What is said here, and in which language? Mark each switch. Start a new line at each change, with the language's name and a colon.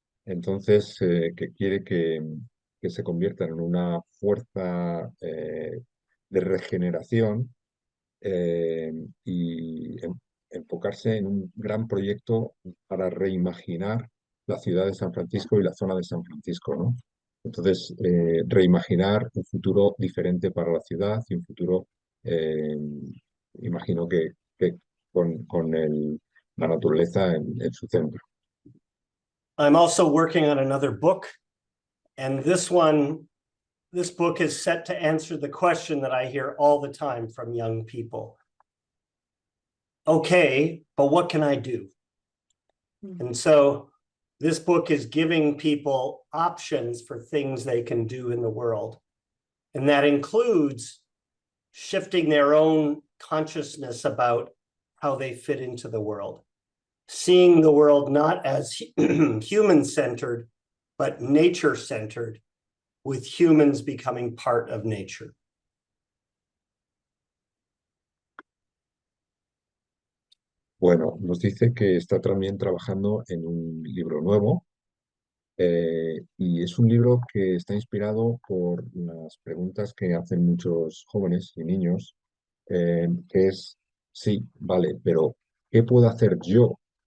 Spanish: Entonces, que quiere que se conviertan en una fuerza de regeneración y enfocarse en un gran proyecto para reimaginar la ciudad de San Francisco y la zona de San Francisco, ¿no? Entonces, reimaginar un futuro diferente para la ciudad y un futuro, imagino que con la naturaleza en su centro.
English: I'm also working on another book, and this book is set to answer the question that I hear all the time from young people. Okay, but what can I do? And so this book is giving people options for things they can do in the world. And that includes shifting their own consciousness about how they fit into the world, seeing the world not as human-centered, but nature-centered, with humans becoming part of nature.
Spanish: Bueno, nos dice que está también trabajando en un libro nuevo y es un libro que está inspirado por las preguntas que hacen muchos jóvenes y niños, que es, sí, vale, pero ¿qué puedo hacer yo?